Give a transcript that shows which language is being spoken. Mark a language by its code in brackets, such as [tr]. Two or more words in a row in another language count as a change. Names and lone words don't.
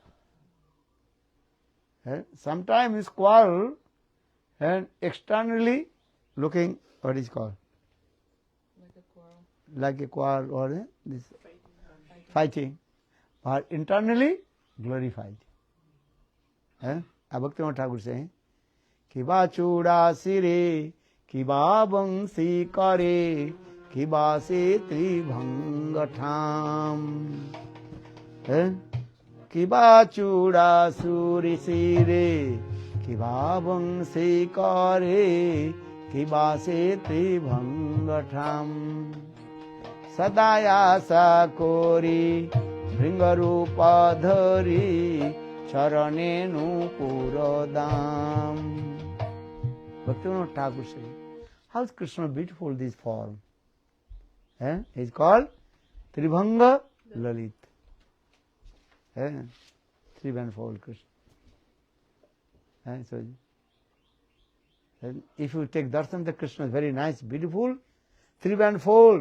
[en] Sometimes quarrel and externally looking, what is called? Like a quarrel or this fighting. But internally glorified. Bhaktivinoda Thakur saying, [bn] কিবা চূড়া শিরে, কিবা বংশী করে, কিবা সে ত্রিভঙ্গঠাম. কিবা চূড়া সুরি শিরে, কিবা বংশী করে, কিবা সে ত্রিভঙ্গঠাম. সদায় আশা করি ভৃঙ্গরূপ ধরি চরণে নূপুর দাম. [en] Bhaktivinoda Thakur says, how is Krishna beautiful this form? He is called Tribhanga Lalit. Three-band-fold Krishna. So, if you take darshan, the Krishna is very nice, beautiful, three-band-fold.